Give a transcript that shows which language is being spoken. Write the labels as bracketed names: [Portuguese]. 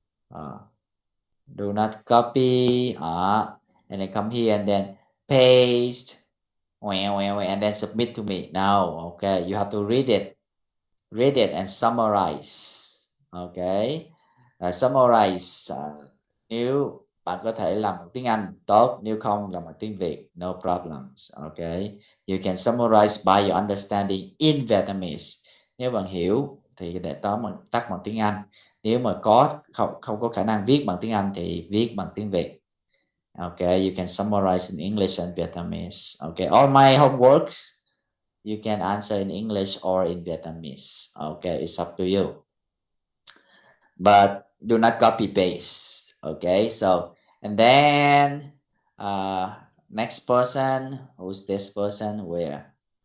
[English] Do not copy. And then come here and then paste. And then submit to me. Now, okay, you have to read it and summarize. Okay, summarize. New [Vietnamese] Bạn có thể làm bằng tiếng Anh tốt, nếu không làm bằng tiếng Việt, [English] no problems. Okay, you can summarize by your understanding in Vietnamese. [Vietnamese] Nếu bạn hiểu thì để tắt bằng tiếng Anh. Nếu mà không có khả năng viết bằng tiếng Anh thì viết bằng tiếng Việt. [English] Okay, you can summarize in English and Vietnamese. Okay, all my homeworks you can answer in English or in Vietnamese. Okay, it's up to you. But do not copy paste. Okay, so and then next person, who's this person? Where?